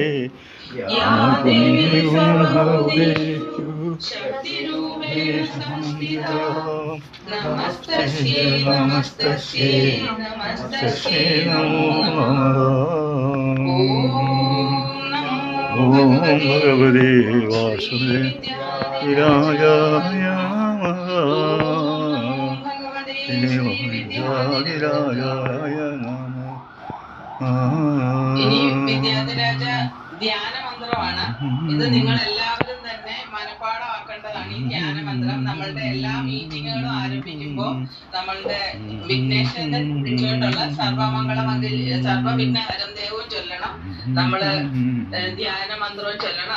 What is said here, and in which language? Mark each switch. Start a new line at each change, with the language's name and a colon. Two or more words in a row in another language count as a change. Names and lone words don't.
Sanskrit: नमस्तस्यै नमस्तस्यै नमस्तस्यै नमो नमः। ॐ भगवते वासुदेवाय नमः।
Malayalam: വിദ്യാധിരാജ ധ്യാന മന്ത്രമാണ് ഇത്. നിങ്ങൾ എല്ലാവരും തന്നെ മനഃപാഠമാക്കേണ്ടതാണ് ഈ ധ്യാന മന്ത്രം. നമ്മളുടെ എല്ലാ മീറ്റിങ്ങുകളും ആരംഭിക്കുമ്പോൾ നമ്മളുടെ വിഘ്നേശ്വരനെ വിളിച്ചുകൊണ്ടുള്ള സർവവിഘ്നഹരം ദേവവും ചൊല്ലണം, നമ്മള് ധ്യാന മന്ത്രവും ചൊല്ലണം.